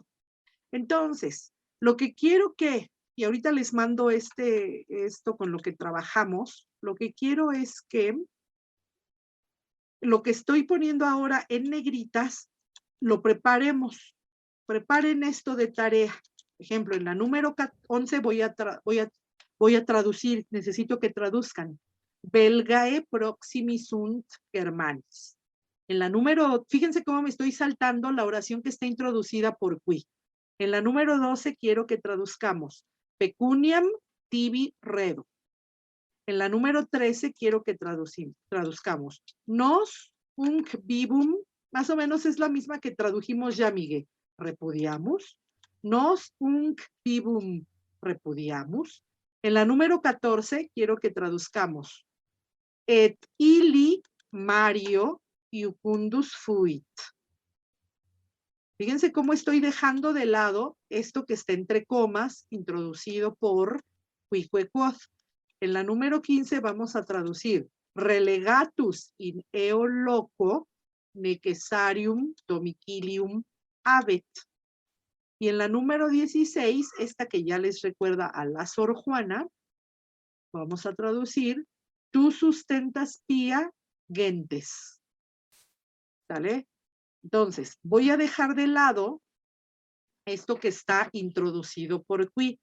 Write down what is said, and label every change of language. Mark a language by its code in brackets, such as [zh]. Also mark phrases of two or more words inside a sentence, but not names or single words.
[es] Entonces, lo que quiero y ahorita les mando esto con lo que trabajamos, lo que quiero es que lo que estoy poniendo ahora en negritas, lo preparemos. Preparen esto de tarea. Por ejemplo, en la número 11 voy a traducir, necesito que traduzcan. [la] Belgae proximi sunt Germanis. [es] En la número, fíjense cómo me estoy saltando la oración que está introducida por qui. En la número 12 quiero que traduzcamos [la] pecuniam tibi redo. [es] En la número 13 quiero que traduzcamos [la] nos unc vivum, [es] más o menos es la misma que tradujimos ya, Miguel. [la] Repudiamos. Nos unc vivum repudiamos. [es] En la número 14 quiero que traduzcamos [la] et illi Mario iucundus fuit. [es] Fíjense cómo estoy dejando de lado esto que está entre comas, introducido por [la] quique quod. [es] En la número 15 vamos a traducir [la] relegatus in eo loco necessarium domicilium habet. [es] Y en la número 16, esta que ya les recuerda a la Sor Juana, vamos a traducir [la] tú sustentas pía gentes. [es] ¿Sale? Entonces, voy a dejar de lado esto que está introducido por qui.